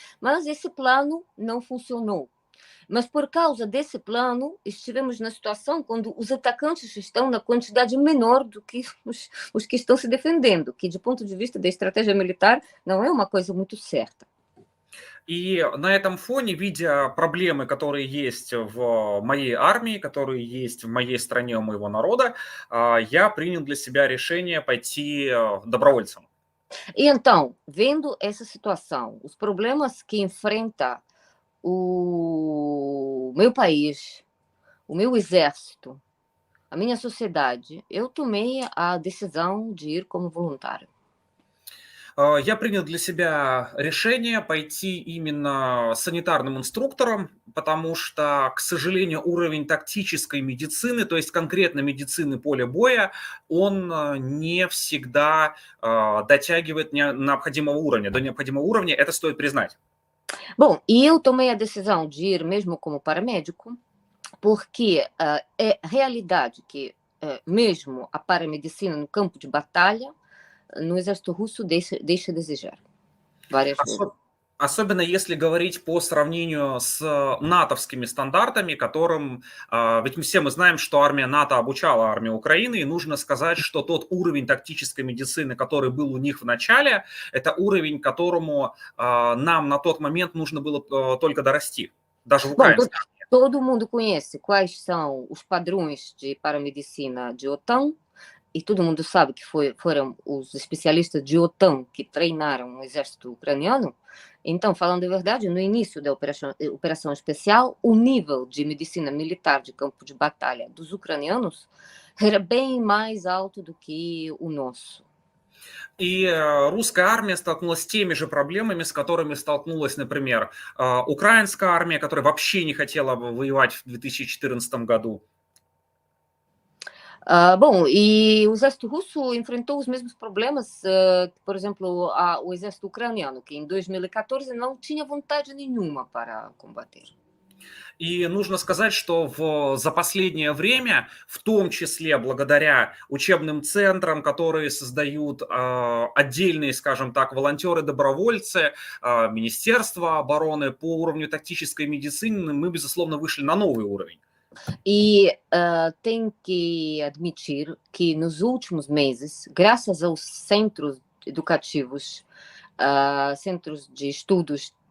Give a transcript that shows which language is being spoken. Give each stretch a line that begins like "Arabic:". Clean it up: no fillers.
Portuguese: Mas esse plano não funcionou. Mas por causa desse plano, estivemos na situação quando os atacantes estão na quantidade menor do que os que estão se defendendo, que, de ponto de vista da estratégia militar, não é uma coisa muito certa.
Russian: И на этом фоне, видя проблемы, которые есть в моей армии, которые есть в моей стране, у моего народа, я принял для себя решение пойти добровольцем.
Portuguese: E então, vendo essa situação, os problemas que enfrenta o meu país, o meu exército, a minha sociedade, eu tomei a decisão de ir como voluntário.
Russian: Я принял для себя решение пойти именно санитарным инструктором, потому что, к сожалению, уровень тактической медицины, то есть конкретно медицины поля боя, он не всегда дотягивает необходимого уровня. До необходимого уровня это стоит признать.
Portuguese: Bom, e eu tomei a decisão de ir mesmo como paramédico, porque é realidade que mesmo a paramedicina no campo de batalha, no exército russo deixa a desejar várias vezes.
Russian: Особенно если говорить по сравнению с натовскими стандартами, которым, ведь все мы знаем, что армия НАТО обучала армию Украины, и нужно сказать, что тот уровень тактической медицины, который был у них в начале, это уровень, к которому нам на тот момент нужно было только дорасти, даже в Украине.
Portuguese: Todo mundo conhece quais são os padrões de paramedicina de OTAN, e todo mundo sabe que foram os especialistas de OTAN que treinaram o exército ucraniano. Então, falando a verdade, no início da operação especial, o nível de medicina militar de campo de batalha dos ucranianos era bem mais alto do que o nosso.
Russian: И русская армия столкнулась с теми же проблемами, с которыми столкнулась, например, украинская армия, которая вообще не хотела воевать в 2014 году.
Portuguese: Bom, e o exército russo enfrentou os mesmos problemas, por exemplo, o exército ucraniano, que em 2014 não tinha vontade nenhuma para combater.
Russian: И нужно сказать, что за последнее время, в том числе благодаря учебным центрам, которые создают отдельные, скажем так, волонтеры-добровольцы, Министерство обороны по уровню тактической медицины, мы, безусловно, вышли на новый уровень.
Portuguese: E tem que admitir que nos últimos meses, graças aos centros educativos, centros de estudos